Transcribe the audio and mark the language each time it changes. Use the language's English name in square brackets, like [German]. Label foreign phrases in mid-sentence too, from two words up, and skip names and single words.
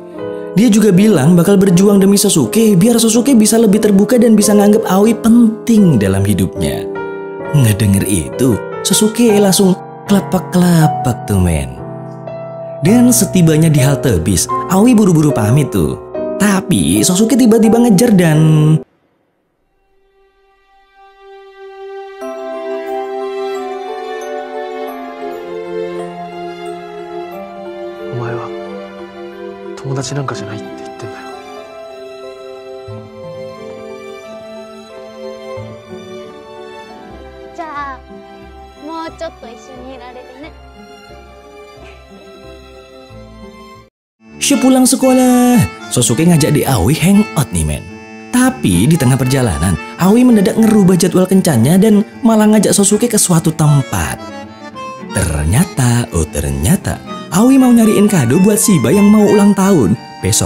[Indonesian] Dia juga bilang bakal berjuang demi Sasuke biar Sasuke bisa lebih terbuka dan bisa nganggep Aoi penting dalam hidupnya. Ngedenger itu, Sasuke langsung kelepak-kelepak tuh men. Dan setibanya di halte bis, Aoi buru-buru pamit tuh. Tapi Sasuke tiba-tiba ngejar dan... [Japanese] お前は友達なんかじゃないって言ってんだよ。じゃあ、もうちょっと一緒にいられるね。 [Indonesian] Sepulang sekolah, Sasuke ngajak De Aoi hangout nih men. Tapi di tengah perjalanan, Aoi mendadak ngerubah jadwal kencannya dan malah ngajak Sasuke ke suatu tempat. Ternyata Aoi mau nyariin kado buat Shiba yang mau ulang tahun besok.